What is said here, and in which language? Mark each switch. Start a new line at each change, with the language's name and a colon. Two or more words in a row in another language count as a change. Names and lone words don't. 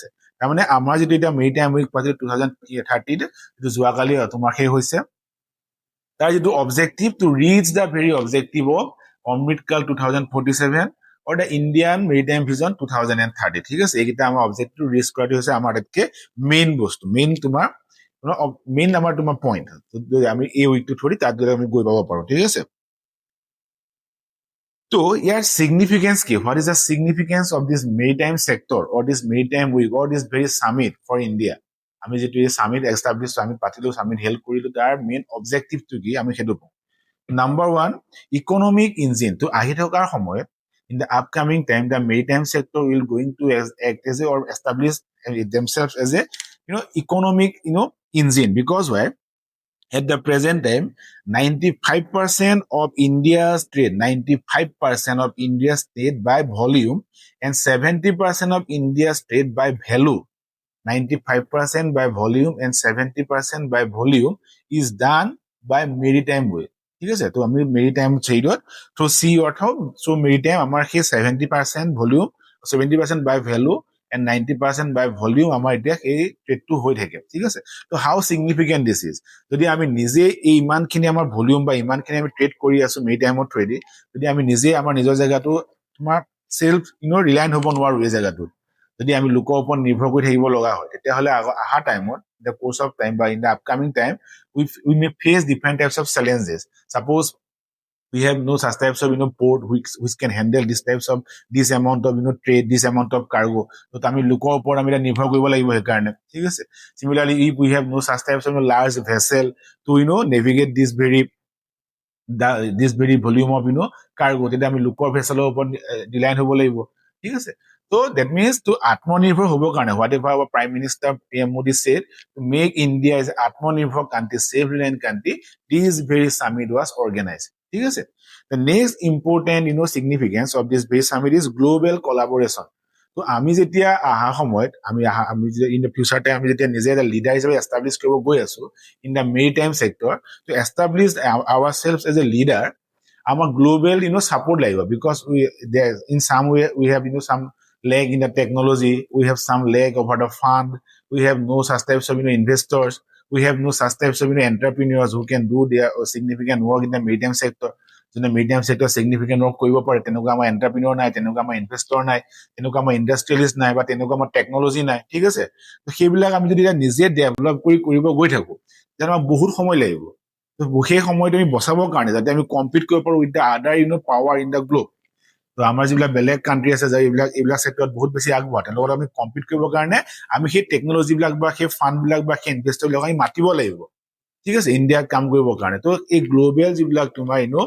Assamese: তাৰমানে আমাৰ যিটো এতিয়া
English: maritime week
Assamese: পাতিলো 2030, যিটো যোৱাকালি তোমাৰ শেষ হৈছে, তাৰ যিটো
English: objective to reach the very objective of
Assamese: অমৃতকাল
English: 2047 or the Indian Maritime Vision 2030.
Assamese: ঠিক আছে? এইকেইটা আমাৰ
English: objective reach
Assamese: কৰাটো হৈছে আমাৰ আটাইতকৈ মেইন বস্তু, মেইন আমাৰ তোমাৰ পইণ্ট। আমি এই উইকটো ধৰি তাত যদি আমি গৈ পাব পাৰোঁ। ঠিক আছে? তো ইয়াৰ সিগনিফিকেন্স কি?
English: what is the significance of this maritime sector or this maritime week or this very summit for India?
Assamese: আমি যিটো এই
English: summit establish,
Assamese: সামিট পাতিলো, সামিট হেল্প কৰিলো, তাৰ মেইন অবজেক্টিভটো কি আমি সেইটো পাওঁ।
English: number one, economic engine.
Assamese: তো আহি থকাৰ সময়ত
English: in the upcoming time, the maritime sector will going to act as a or establish themselves as a economic engine, because why? At the present time, 95% of India's trade, 95% of India's trade by volume and 70% of India's trade by value, 95% by volume and 70% by volume is done by maritime way.
Assamese: ঠিক আছে? তো আমি মেৰিটাইম ট্ৰেডত
English: through sea earth,
Assamese: চ' মেৰিটাইম আমাৰ সেই 70% ভলিউম,
English: 70% by value and 90% by volume
Assamese: আমাৰ এতিয়া সেই ট্ৰেডটো হৈ থাকে। ঠিক আছে? তো
English: how significant this is,
Assamese: যদি আমি নিজে এই ইমানখিনি আমাৰ ভলিউম বা ইমানখিনি আমি ট্ৰেড কৰি আছো মেৰিটাইমৰ থ্ৰুৱেদি, যদি আমি নিজে আমাৰ নিজৰ জেগাটো তোমাৰ
English: self reliant
Assamese: হ'ব নোৱাৰো, এই জেগাটোত যদি আমি লোকৰ ওপৰত নিৰ্ভৰ কৰি থাকিব লগা হয়, তেতিয়াহ'লে অহা টাইমত,
English: the course of time বা in the upcoming time, we may face different types of challenges. Suppose we have no such types of port which can handle this amount of trade, this amount of cargo.
Assamese: So আমি লোকৰ ওপৰত আমি নিৰ্ভৰ কৰিব লাগিব সেইকাৰণে। ঠিক আছে?
English: Similarly, if we have no such types of large vessel to navigate this very volume of cargo,
Assamese: তেতিয়া আমি লোকৰ ভেছেলৰ ওপৰত ৰিলায়েণ্ট হ'ব লাগিব। ঠিক আছে?
English: So that means to
Assamese: আত্মনিৰ্ভৰ হ'ব কাৰণে,
English: whatever our Prime Minister PM Modi said, to make India as Atmanirbhar country, self-reliant country, this very summit was organized.
Assamese: ঠিক আছে?
English: The next important significance of this very summit is global collaboration.
Assamese: তো আমি যেতিয়া অহা সময়ত আমি
English: in the future time
Assamese: আমি যেতিয়া নিজে এটা লিডাৰ হিচাপে এষ্টাব্লিছ কৰিব গৈ আছো
English: in the maritime sector, to establish ourselves as a leader,
Assamese: আমাৰ গ্লোবেল support লাগিব,
English: because in some way we have some lag in the technology, we have some lag over the fund, we have no such types of investors, we have no such types of entrepreneurs who can do their significant work in the maritime sector.
Assamese: যোনে
English: maritime sector significant work
Assamese: কৰিব পাৰে তেনেকুৱা আমাৰ এন্টাৰপ্ৰিনিয়ৰ নাই তেনেকুৱা আমাৰ ইনভেষ্টৰ নাই তেনেকুৱা আমাৰ ইণ্ডাষ্ট্ৰিয়েলিষ্ট নাই বা তেনেকুৱা আমাৰ টেকনলজি নাই ঠিক আছে তো সেইবিলাক আমি যদি নিজে ডেভেলপ কৰিব গৈ থাকো তেতিয়া আমাৰ বহুত সময় লাগিব তো সেই সময়টো আমি বচাবৰ কাৰণে যাতে আমি কম্পিট কৰিব পাৰো
English: with the other power in the globe
Assamese: তো আমাৰ যিবিলাক বেলেগ কাণ্ট্ৰি আছে যে এইবিলাক সেক্টৰত বহুত বেছি আগবঢ়া তেওঁলোকৰ আমি কম্পিট কৰিবৰ কাৰণে আমি সেই টেকনলজি বিলাক বা সেই ফাণ্ড বিলাক বা সেই ইনভেষ্টৰ বিলাক আমি মাতিব লাগিব ঠিক আছে ইণ্ডিয়াত কাম কৰিবৰ কাৰণে তো এই গ্লোবেল যিবিলাক তোমাৰ